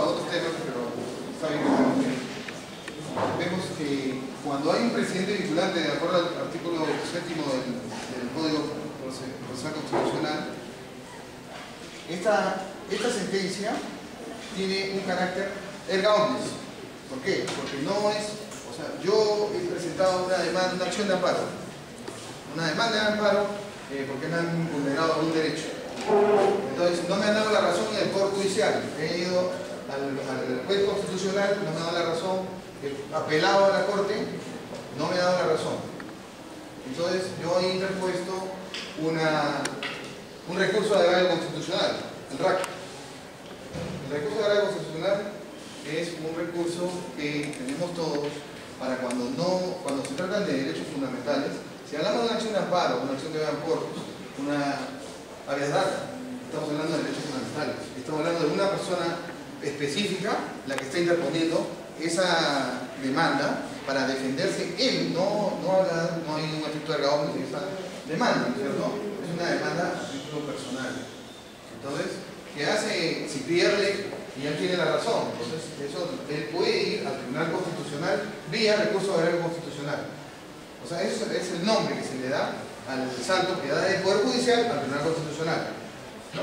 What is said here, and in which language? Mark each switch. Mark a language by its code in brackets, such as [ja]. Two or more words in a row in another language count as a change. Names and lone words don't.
[es] temas, pero está bien que estemos bien. Vemos que cuando hay un presidente vinculante, de acuerdo al artículo 7º del Código Procesal Constitucional, esta sentencia tiene un carácter [la] erga omnes. [es] ¿Por qué? Porque no es, o sea, yo he presentado una demanda, una acción de amparo. Una demanda de amparo porque me han vulnerado un derecho. Entonces, no me han dado la razón en el Poder Judicial. He ido al juez constitucional, no me ha dado la razón. He apelado a la Corte, no me ha dado la razón. Entonces, yo he interpuesto un recurso de agravio constitucional, el RAC. El recurso de agravio constitucional es un recurso que tenemos todos para cuando se tratan de derechos fundamentales. Si hablamos de una acción de amparo, una acción de [la] habeas corpus, [es] una [la] habeas data, [es] estamos hablando de derechos fundamentales. Estamos hablando de una persona específica, la que está interponiendo esa demanda para defenderse él. No hay un efecto de [la] erga omnes [es] en esa demanda, ¿cierto? Es una demanda a título personal. Entonces, ¿qué hace si pierde y él tiene la razón? Entonces, él puede ir al Tribunal Constitucional vía recurso de agravio constitucional. O sea, eso es el nombre que se le da al salto que da del Poder Judicial al Tribunal Constitucional, ¿no?